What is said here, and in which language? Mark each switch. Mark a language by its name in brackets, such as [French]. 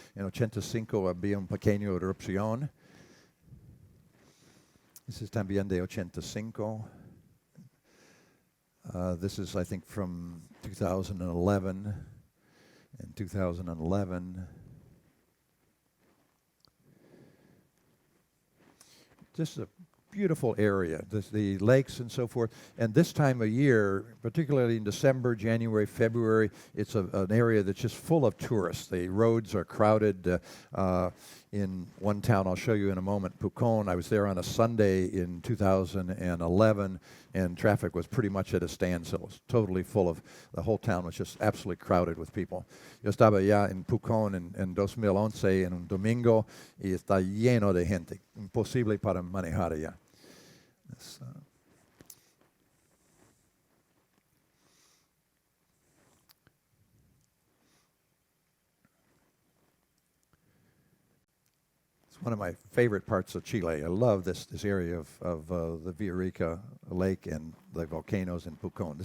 [Spanish] En 85 había un pequeño erupción. [English] This is [Spanish] también de [English] 85. This is, I think, from 2011. In 2011. Just a beautiful area, the lakes and so forth. And this time of year, particularly in December, January, February, it's an area that's just full of tourists. The roads are crowded. In one town I'll show you in a moment, Pucón, I was there on a Sunday in 2011, and traffic was pretty much at a standstill. It was totally full of, the whole town was just absolutely crowded with people. [Spanish] Yo estaba ya en Pucón en 2011 en un domingo y está lleno de gente, imposible para manejar allá. [English] It's one of my favorite parts of Chile. I love this area of the Villarrica Lake and the volcanoes in Pucón.